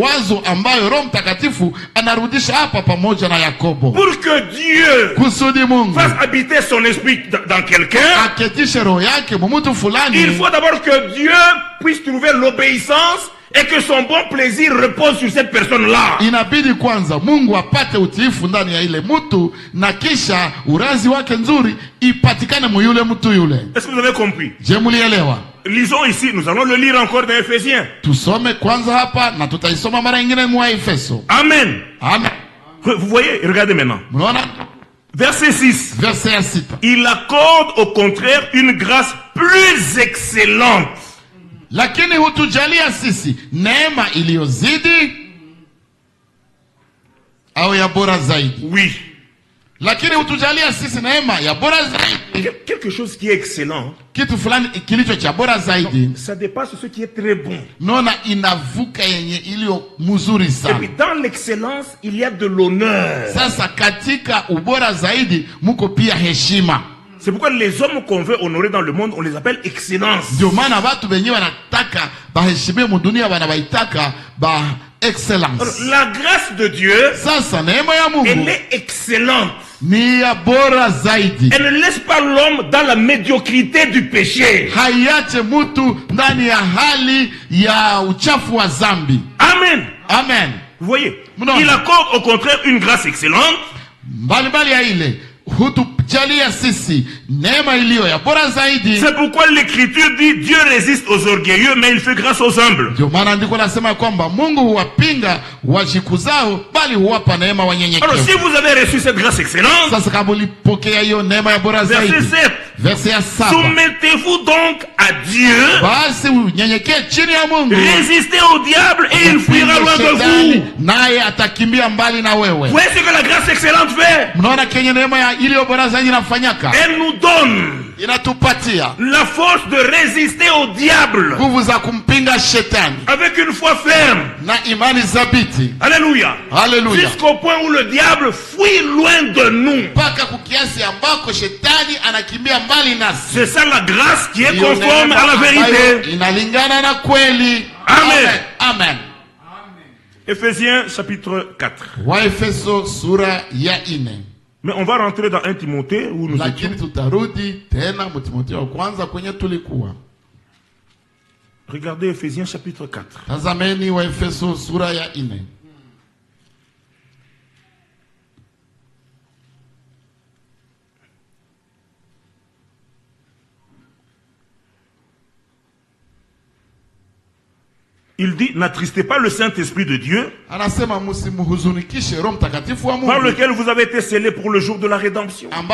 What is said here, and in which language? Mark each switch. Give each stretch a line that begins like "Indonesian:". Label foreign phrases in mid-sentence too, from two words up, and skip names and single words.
French: Pour que Dieu fasse habiter son esprit dans quelqu'un, il faut d'abord que Dieu puisse trouver l'obéissance et que son bon plaisir repose sur cette personne-là.
Swahili: Inabidi kwanza Mungu apate utiifu ndani ya ile mtu na kisha urazi wake nzuri ipatikane mu yule mtu yule.
French: Est-ce que vous avez compris?
Swahili: Je mulielewa?
French: Lisons ici, nous allons le lire encore dans Ephésiens.
Swahili: Tusome kwanza hapa na tutaisoma mara nyingine mu Efeso.
French: Amen.
Swahili: Amen.
French: Vous voyez, regardez maintenant.
Swahili: Mnaona?
French: Verset 6. Verset 6. Il accorde au contraire une grâce plus excellente.
Swahili: Lakini hutujalia sisi neema iliyozidi au ya bora zaidi.
French: Oui.
Swahili: Lakini hutujalia sisi neema ya bora zaidi.
French: Quelque chose qui est excellent.
Swahili: Kitu fulani kilicho cha bora zaidi.
French: Ça dépasse ce qui est très bon.
Swahili: Nona inavuka yenye iliyo mzuri sana.
French: Et puis dans l'excellence, il y a de l'honneur.
Swahili: Sasa katika ubora zaidi muko pia heshima.
French: C'est pourquoi les hommes qu'on veut honorer dans le monde, on les appelle excellence.
Swahili: Ndio maana watu wenye wanataka baheshimiwe mu dunia wanawaitaka ba excellence.
French: Alors, la grâce de Dieu,
Swahili: sasa neema ya Mungu,
French: elle est excellente.
Swahili: Ni ya bora zaidi.
French: Elle ne laisse pas l'homme dans la médiocrité du péché.
Swahili: Haiache mtu ndani ya hali ya uchafu wa zambi.
French: Amen.
Swahili: Amen.
French: Vous voyez, il accorde au contraire une grâce excellente.
Swahili: Mbali ya ile hutujalia sisi neema iliyo ya bora zaidi.
French: C'est pourquoi l'écriture dit Dieu résiste aux orgueilleux mais il fait grâce aux humbles.
Swahili: Ndio maana ndiko nasema kwamba Mungu huwapinga wajikuzao bali huwapa neema wanyenyekevu.
French: Alors si vous avez reçu cette grâce excellente,
Swahili: sasa kama ulipokea hiyo neema ya bora zaidi.
French: Verset 7. Verset 7. Soumettez-vous donc à Dieu.
Swahili: Basi unyenyekee chini ya Mungu.
French: Résistez au diable et il fuira loin de vous.
Swahili: Naye atakimbia mbali na wewe.
French: Voyez ce que la grâce excellente fait.
Swahili: Mnaona kenye neema ya iliyo bora zaidi inafanyaka.
French: Elle nous donne
Swahili: inatupatia
French: la force de résister au diable.
Swahili: Nguvu za kumpinga shetani.
French: Avec une foi ferme.
Swahili: Na imani zabiti.
French: Alléluia.
Swahili: Alléluia.
French: Jusqu'au point où le diable fuit loin de nous.
Swahili: Paka kukiasi ambako shetani anakimbia mbali nasi.
French: C'est ça la grâce qui est conforme à la vérité.
Swahili: Inalingana na kweli.
French: Amen.
Swahili: Amen.
French: Ephésiens chapitre 4.
Swahili: Wa Efeso sura ya 4.
French: Mais on va rentrer dans 1 Timothée où nous
Swahili: lakini tutarudi tena mu Timotheo wa kwanza kwenye tulikuwa.
French: Regardez Ephésiens chapitre 4.
Swahili: Tazameni wa Efeso sura ya 4.
French: Il dit, n'attristez pas le Saint-Esprit de Dieu, par lequel vous avez été scellés pour le jour de la rédemption.